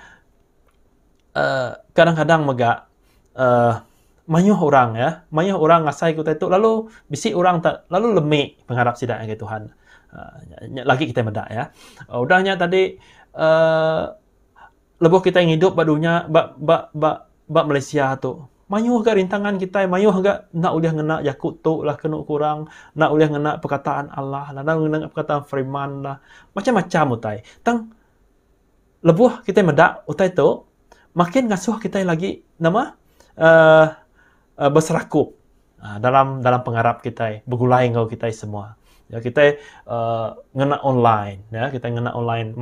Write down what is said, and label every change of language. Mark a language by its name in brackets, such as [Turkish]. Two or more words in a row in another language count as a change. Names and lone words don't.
[Iban] Kadang-kadang megak mayuh orang ya, mayuh orang ngasai kita itu lalu bisi orang tak lalu lemik pengharap sidak ke Tuhan. Lagi kita medak ya. Udahnya tadi lebuh kita yang hidup badunya bak Malaysia tu. Mayuh agak rintangan kita, mayuh agak nak uliah ngena Yakut tu lah kena kurang, nak uliah ngena perkataan Allah lah, nak ngena perkataan firman lah. Macam-macam utai. Tang lebuh kita medak utai tu makin ngasuh kita lagi nama berserakup dalam pengharap kita, bergulai engkau kita semua. Ya kita ngena online, ya kita ngena online.